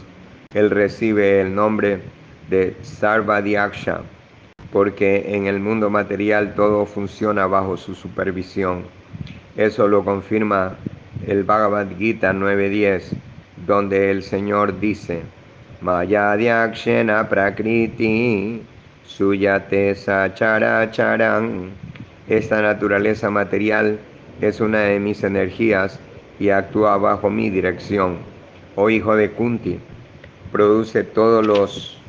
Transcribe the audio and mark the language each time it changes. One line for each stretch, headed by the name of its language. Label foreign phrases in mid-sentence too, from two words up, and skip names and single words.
Spanish: Él recibe el nombre de Sarvadyaksha, porque en el mundo material todo funciona bajo su supervisión. Eso lo confirma el Bhagavad Gita 9.10, donde el Señor dice:
Sanskrit: मयाध्यक्षेण प्रकृतिः सूयते सचराचरम्.
Spanish: Esta naturaleza material es una de mis energías y actúa bajo mi dirección. Oh hijo de Kunti, produce todos los